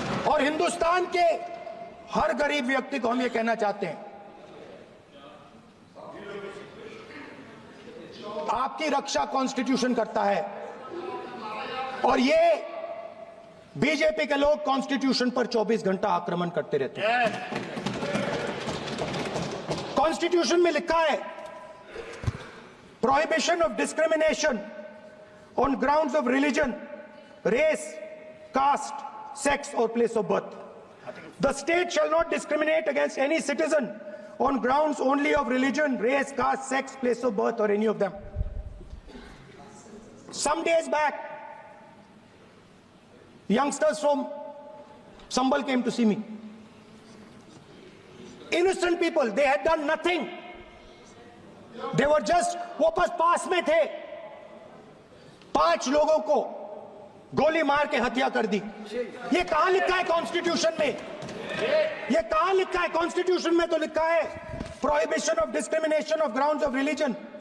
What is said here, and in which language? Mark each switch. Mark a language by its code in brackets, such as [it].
[hi] और हिंदुस्तान के हर गरीब व्यक्ति को हम ये कहना चाहते हैं, आपकी रक्षा कॉन्स्टिट्यूशन करता है और ये बीजेपी के लोग कॉन्स्टिट्यूशन पर 24 घंटा आक्रमण करते रहते हैं। [en] constitution [hi] में लिखा है [en] Prohibition of discrimination on grounds of religion, race, caste, sex और place of birth. The state shall not discriminate against any citizen on grounds only of religion, race, caste, sex, place of birth or any of them. Some days back, youngsters from Sambal came to see me. Innocent people, they had done nothing. They were just, [hi] वो पास में थे, 5 लोगों को गोली मार के हत्या कर दी। ये कहां लिखा है कॉन्स्टिट्यूशन में? ये कहां लिखा है कॉन्स्टिट्यूशन में? तो लिखा है [en] Prohibition of discrimination of grounds of religion.